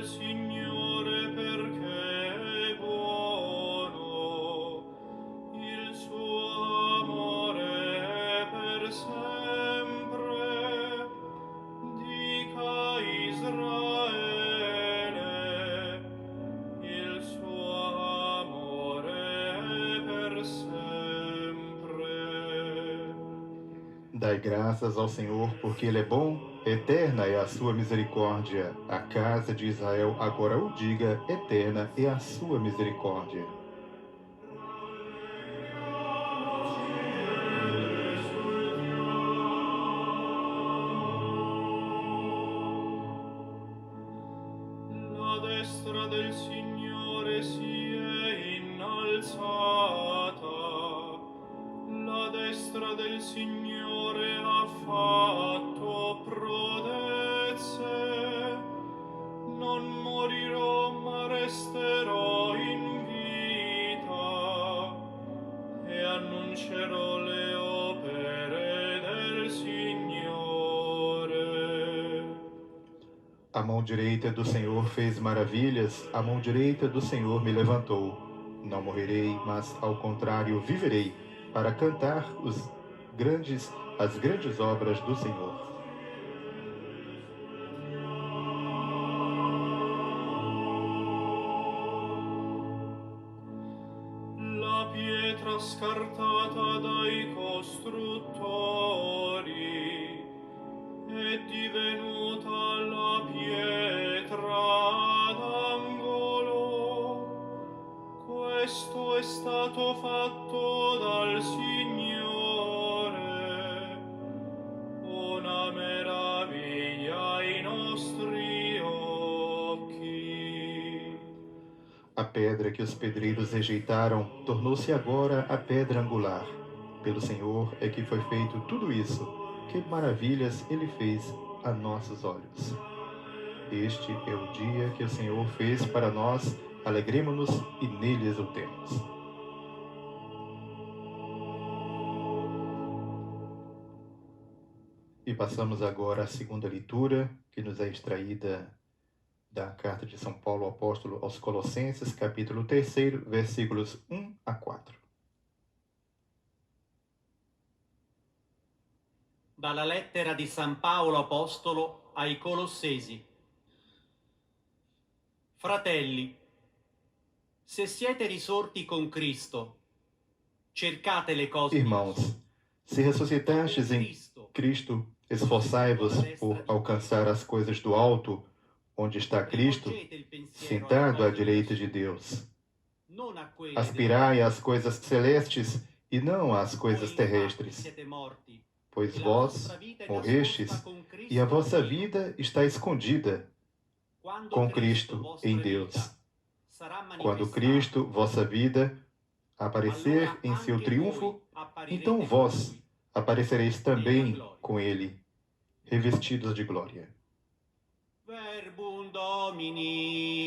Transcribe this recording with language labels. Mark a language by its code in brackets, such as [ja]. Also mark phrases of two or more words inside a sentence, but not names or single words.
[it] Signore perché è buono, il suo amore è per sempre. Dica Israele, il suo amore è per sempre. [pt] Dai graças ao Senhor, porque Ele é bom, eterna é a sua misericórdia. A casa de Israel agora o diga, eterna é a sua misericórdia. [it] La destra del Signore si è innalzata, la destra del Signore ha fatto prodezze. Non morirò ma resterò in vita e annuncerò le opere del Signore. [pt] A mão direita do Senhor fez maravilhas, a mão direita do Senhor me levantou. Não morrerei, mas ao contrário viverei, para cantar as grandes obras do Senhor. [it] La pietra scartata dai costruttori è divenuta la pietra d'angolo. Questo è stato fatto dal Signore, una meraviglia ai nostri occhi. [pt] A pedra que os pedreiros rejeitaram tornou-se agora a pedra angular. Pelo Senhor é que foi feito tudo isso. Que maravilhas Ele fez a nossos olhos. Este é o dia que o Senhor fez para nós, alegremo-nos e nele exultemos. E passamos agora à segunda leitura, que nos é extraída da carta de São Paulo apóstolo aos Colossenses, capítulo 3, versículos 1 a 4. [it] Dalla lettera di San Paolo apostolo ai Colossesi. Fratelli, se siete risorti con Cristo, cercate le cose di [pt] Irmãos, [it] lassù. [pt] se ressuscitastes em Cristo, esforçai-vos por alcançar as coisas do alto, onde está Cristo, [it] Rivolgete il pensiero alle [pt] sentado à [it] cose di [pt] direita [it] lassù, [pt] de Deus. [it] non a quelle [pt] Aspirai às coisas celestes e não às [it] Voi [pt] coisas [it] infatti [pt] terrestres, [it] siete morti, [pt] pois [it] e la [pt] vós [it] vostra vita è [pt] morrestes [it] nascosta con Cristo [pt] e a vossa [it] in Dio. [pt] vida está escondida [it] Quando [pt] com Cristo, [it] Cristo vostra [pt] em [it] vita, [pt] Deus. [it] sarà [pt] Quando [it] manifestato, [pt] Cristo, vossa vida, aparecer [it] allora [pt] em seu [it] anche [pt] triunfo, [it] voi apparirete [pt] então [it] con [pt] vós [it] Lui [pt] aparecereis [it] nella [pt] também [it] gloria. [pt] com Ele, revestidos de glória. [la] Verbum Domini.